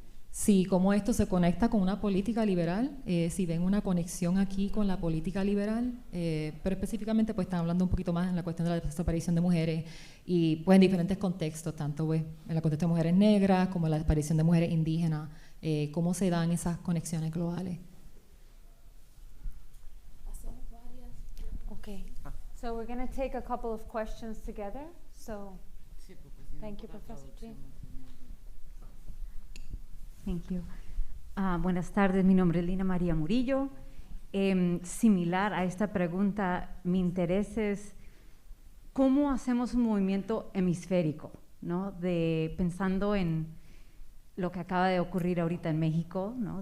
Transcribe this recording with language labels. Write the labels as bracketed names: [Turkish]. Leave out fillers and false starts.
[Spanish] Sí, cómo esto se conecta con una política liberal, si ven una conexión aquí con la política liberal, pero específicamente pues están hablando un poquito más en la cuestión de la desaparición de mujeres y pues en diferentes contextos, tanto pues, en la contexto de mujeres negras como en la desaparición de mujeres indígenas, cómo se dan esas conexiones globales. [English] Okay, so we're going to take a couple of questions together. So, thank you, Professor Jean. Thank you. [Spanish] Buenas tardes, mi nombre es Lina María Murillo. Similar a esta pregunta, mi interés es cómo hacemos un movimiento hemisférico, ¿no? Pensando en lo que acaba de ocurrir ahorita en México, ¿no?